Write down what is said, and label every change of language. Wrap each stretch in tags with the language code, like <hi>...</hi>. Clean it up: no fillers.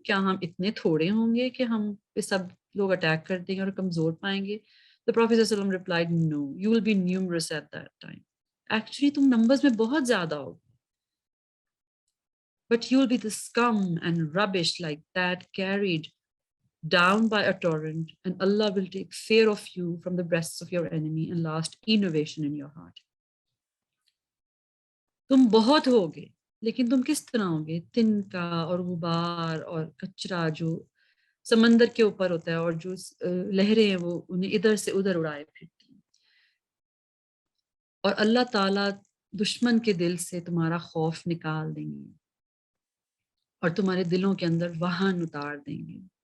<ur>کیا ہم اتنے تھوڑے ہوں گے کہ ہم پہ سب لوگ اٹیک کر دیں گے اور کمزور پائیں گے؟</ur> <en>The Prophet صلی اللہ علیہ وسلم replied, no, you will be numerous at that time. Actually</en> <ur>تم نمبرز میں بہت زیادہ ہو,</ur> <en>but you will be the scum and rubbish like that carried down by a torrent, and Allah will take fear of you from the breasts of your enemy and last innovation in your heart.</en> <ur>تم بہت ہوگے لیکن تم کس طرح ہوگے, تنکا اور غبار اور کچرا جو سمندر کے اوپر ہوتا ہے اور جو لہریں ہیں وہ انہیں ادھر سے ادھر اڑائے پھرتی ہیں. اور اللہ تعالیٰ دشمن کے دل سے تمہارا خوف نکال دیں گے اور تمہارے دلوں کے اندر واہن اتار دیں گے.</ur>